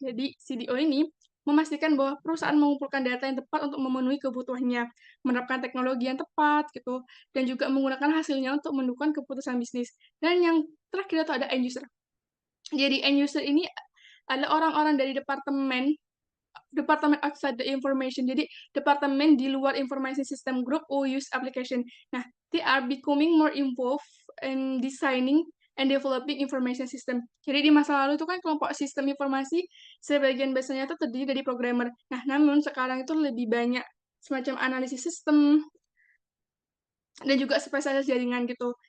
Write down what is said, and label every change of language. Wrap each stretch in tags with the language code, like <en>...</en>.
<id>Jadi CDO ini memastikan bahwa perusahaan mengumpulkan data yang tepat untuk memenuhi kebutuhannya, menerapkan teknologi yang tepat gitu, dan juga menggunakan hasilnya untuk mendukung keputusan bisnis. Dan yang terakhir itu ada end user. Jadi end user ini adalah orang-orang dari departemen</id> <en>outside the information.</en> <id>Jadi departemen di luar information system group</id> <en>or use application. Nah, they are becoming more involved in designing and developing information system.</en> <id>Jadi di masa lalu itu kan kelompok sistem informasi sebagian besarnya itu terdiri dari programmer. Nah, namun sekarang itu lebih banyak semacam analisis sistem dan juga spesialis jaringan gitu.</id>